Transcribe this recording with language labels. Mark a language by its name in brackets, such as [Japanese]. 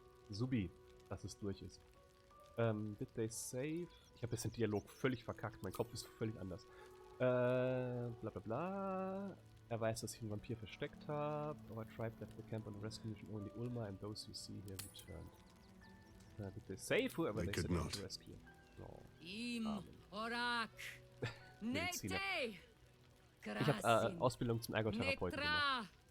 [German] Subi, dass es durch ist. [English] Did they save? [German] Ich habe jetzt den Dialog völlig verkackt. Mein Kopf ist völlig anders. Bla bla bla. Er weiß, dass ich einen Vampir versteckt habe. [English] Our tribe left the camp on the rescue mission. Only Ulma and those you see here returned. Did they save whoever they set out to rescue? No. Orak. [German] Mediziner. Ich habe Ausbildung zum Ergotherapeuten gemacht.